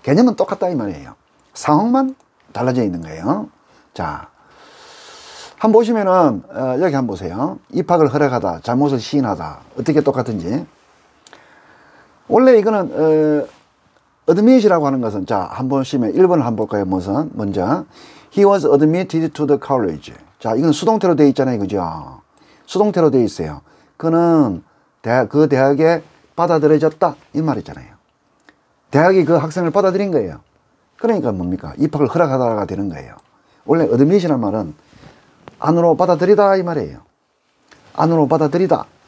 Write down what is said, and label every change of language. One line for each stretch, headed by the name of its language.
Korean: 개념은 똑같다 이 말이에요. 상황만 달라져 있는 거예요. 자, 한번 보시면은 여기 한번 보세요. 입학을 허락하다, 잘못을 시인하다. 어떻게 똑같은지. 원래 이거는 admit이라고 하는 것은, 자, 한번 보시면 1번을 한번 볼까요? 먼저
English: He was admitted to the college.
Korean: 자, 이건 수동태로 되어 있잖아요. 그죠? 수동태로 되어 있어요. 그는 그 대학에 받아들여졌다 이 말이잖아요. 대학이 그 학생을 받아들인 거예요. 그러니까 뭡니까? 입학을 허락하다가 되는 거예요. 원래 admit이라는 말은 안으로 받아들이다 이 말이에요. 안으로 받아들이다.